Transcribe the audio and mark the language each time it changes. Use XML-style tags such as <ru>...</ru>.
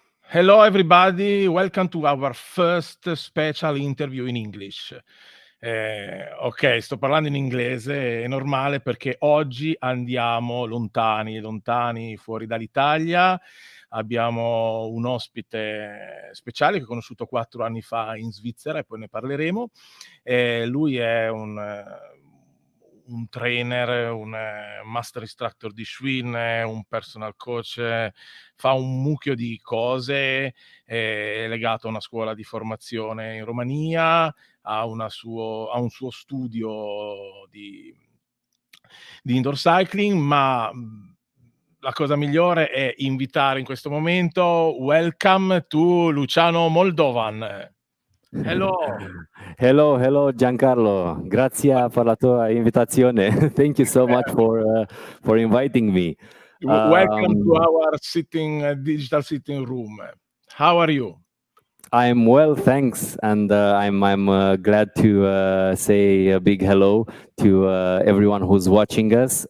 <en>Hello everybody, welcome to our first special interview in English.</en> <it>Ok, sto parlando in inglese, è normale perché oggi andiamo lontani fuori dall'Italia. Abbiamo un ospite speciale che ho conosciuto 4 anni fa in Svizzera e poi ne parleremo. Lui è un trainer, un master instructor di Schwinn, un personal coach, fa un mucchio di cose, è legato a una scuola di formazione in Romania, ha un suo studio di indoor cycling, ma la cosa migliore è invitare in questo momento,</it> <en>welcome to</en> <it>Luciano Moldovan. Hello. Hello Giancarlo, grazie per la tua invitazione.</it> <en>Thank you so much for inviting me. Welcome to our digital sitting room. How are you? I'm well, thanks, and I'm glad to say a big hello to everyone who's watching us.</en>